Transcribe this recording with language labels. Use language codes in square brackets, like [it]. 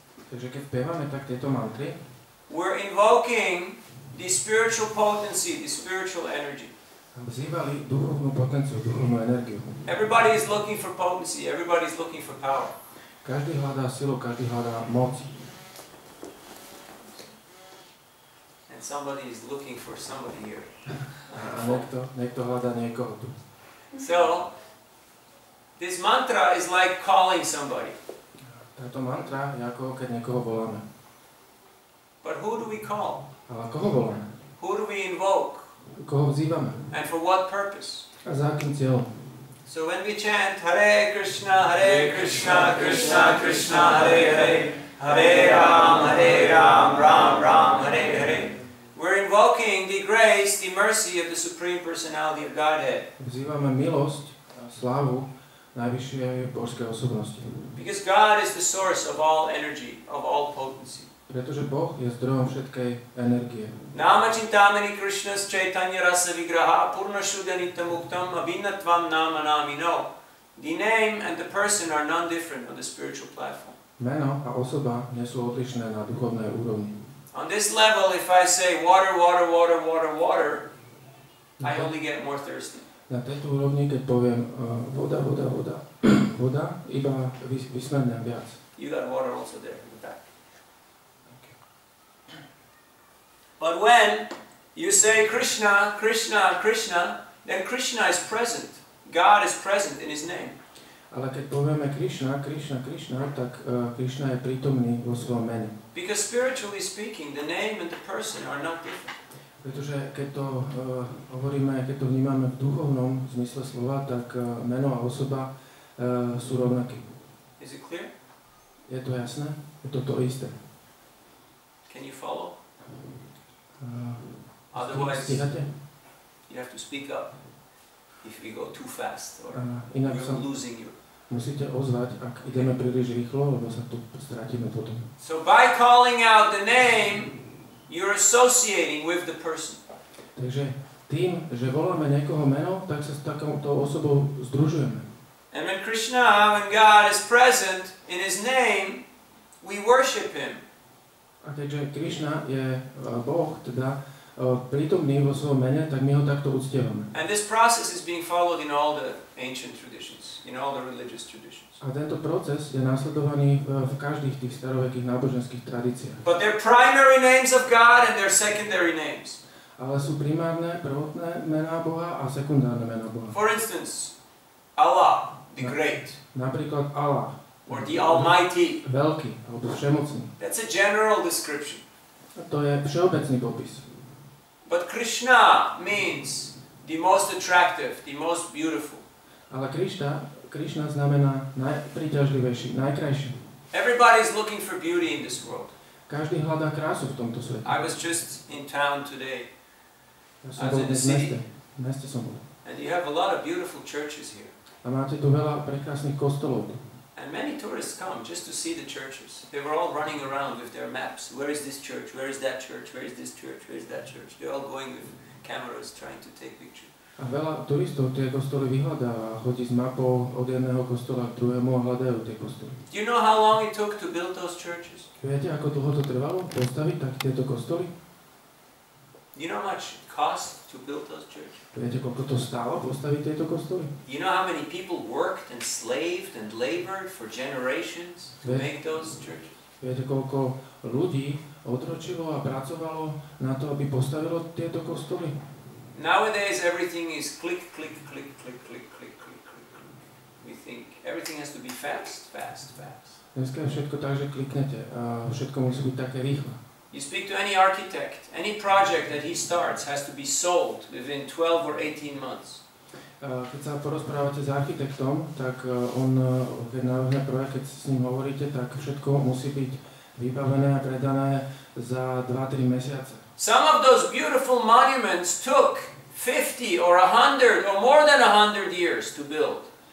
[sk] Takže keď spievame tak tieto mantry, [en] we're invoking the spiritual potency, the spiritual energy. [sk] vzývali duchovnú potenciu, duchovnú energiu. [en] Everybody is looking for potency, everybody is looking for power. [sk] Každý hľadá silu, každý hľadá moc. [en] And somebody is looking for somebody here. [sk] A niekto hľadá niekoho tu. [en] So, this mantra is like calling somebody. [sk] Táto mantra je ako keď niekoho voláme. [en] But who do we call? [sk] Ale koho voláme? [en] Who do we invoke? [sk] Koho vzývame? [en] And for what purpose? [sk] A za akým cieľom? [en] So when we chant Hare Krishna, Krishna Krishna, Hare Hare, Hare Ram, Ram Ram, Hare Hare, we're invoking the grace, the mercy of the Supreme Personality of Godhead. [sk] Vzývame milosť a slávu najvyššej božskej osobnosti. [en] Because God is the source of all energy, of all potency. [sk] Pretože Boh je zdrojom všetkej energie. [sa] Nama Chintamani Krishnas Chaitanya Rasa Vigraha Purna Shuddhanita Muktam Abhinatvam Nama Namino. [en] The name and the person are none different on the spiritual platform. [sk] Meno a osoba nie sú odlišné na duchovnej úrovni. [en] On this level, if I say water, water, water, water, water, I only get more thirsty. [sk] Na tejto úrovni, keď poviem voda, voda, voda, voda, iba vysmernem viac. [en] You got water also there in the back. But when you say Krishna, Krishna, Krishna, then Krishna is present. God is present in His name. [sk] Ale keď povieme Krišna, Krišna, Krišna, tak Krišna je prítomný vo svojom mene. [en] Because spiritually speaking, the name and the person are not different. [sk] Pretože keď to hovoríme, keď to vnímame v duchovnom zmysle slova, tak meno a osoba sú rovnaké. [en] Is it clear? [sk] Je to jasné? Je to to isté. [en] Can you follow? Otherwise, you have to speak up if we go too fast or we're losing you. [sk] Musíte ozvať, ak ideme príliš rýchlo, lebo sa tu stratíme potom. [en] So by calling out the name, you're associating with the person. [sk] Takže tým, že voláme niekoho meno, tak sa s takouto osobou združujeme. [en] And when Krishna, when God is present in His name, we worship Him. [sk] A keďže Krišna je Boh, teda prítomný vo svojom mene, tak my ho takto uctievame. [en] And this process is being followed in all the ancient traditions, in all the religious traditions. [sk] A tento proces je následovaný v každých tých starovekých náboženských tradíciách. [en] But they're primary names of God and they're secondary names. [sk] Ale sú primárne, prvotné mená Boha a sekundárne mená Boha. [en] For instance, Allah, the great. [sk] Napríklad Allah. [en] Or the Almighty. [sk] Veľký, alebo všemocný. [en] That's a general description. [sk] A to je všeobecný popis. [en] But Krishna means the most attractive, the most beautiful. [sk] Ale Krišna znamená najpríťažlivejší, najkrajší. [en] Everybody's looking for beauty in this world. [sk] Každý hľadá krásu v tomto svete. [en] I was just in town today. [sk] Ja som bol dnes v meste som bol. [en] And you have a lot of beautiful churches here. [sk] A máte tu veľa prekrásnych kostolov. [en] And many tourists come just to see the churches. They were all running around with their maps. Where is this church? Where is that church? Where is this church? Where is that church? They're all going with cameras trying to take pictures. [sk] A veľa turistov tie kostoly vyhľadáva, chodí s mapou od jedného kostola k druhému a hľadajú tie kostoly. [en] Do you know how long it took to build those churches? [sk] Viete, ako dlho to trvalo postaviť tak tieto kostoly? [en] Do you know how much it cost to build those churches? [sk] Viete, koľko to stálo postaviť tieto kostoly? [en] Do you know how many people worked and slaved and labored for generations to make those churches? [sk] Viete, koľko ľudí otročilo a pracovalo na to, aby postavilo tieto kostoly? [en] Nowadays everything is click, click, click, click, click, click, click, click. We think everything has to be fast, fast, fast. [sk] Dneska je všetko tak, že kliknete a všetko musí byť také rýchle. [en] You speak to any architect, any project that he starts has to be sold within 12 or 18 months. [sk] Keď sa porozprávate s architektom, tak on, keď navrhne projekt, keď s ním hovoríte, tak všetko musí byť vybavené a predané za 2-3 mesiace. [en] Some of those beautiful monuments took 50 or 100 or more than 100 years to build.